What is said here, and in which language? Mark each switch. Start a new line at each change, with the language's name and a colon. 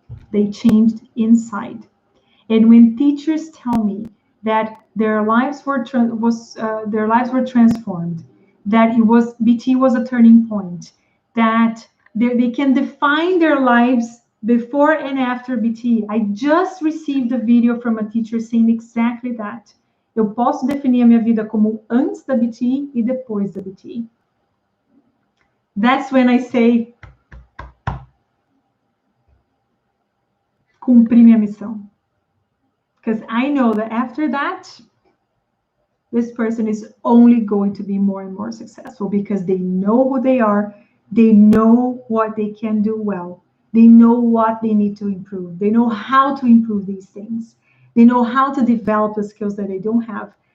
English: They changed inside. And when teachers tell me that their lives were transformed, that BT was a turning point, that they can define their lives before and after BT. I just received a video from a teacher saying exactly that.
Portuguese: Eu posso definir a minha vida como antes da BT e depois da BT.
English: That's when I say,
Portuguese: cumpri minha missão.
English: Because I know that after that, this person is only going to be more and more successful because they know who they are. They know what they can do well. They know what they need to improve. They know how to improve these things. They know how to develop the skills that they don't have.